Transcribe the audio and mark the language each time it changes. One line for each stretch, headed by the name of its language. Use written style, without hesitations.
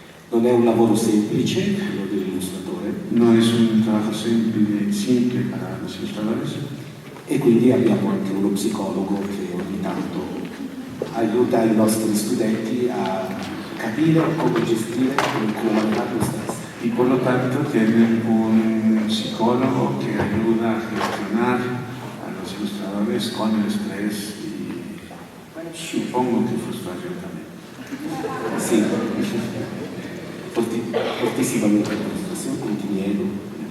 Italian: Non è un lavoro semplice quello dell'illustratore.
Spanish: No es un trabajo simple para los ilustradores.
Italian: E quindi abbiamo anche uno psicologo che ogni tanto aiuta i nostri studenti a capire come gestire, come manejare lo stress.
Spanish: Y por lo tanto tienen un psicólogo que ayuda a gestionar a los ilustradores con el estrés y supongo que frustración también.
Italian: Sì, fortissimamente frustrazione, continuo.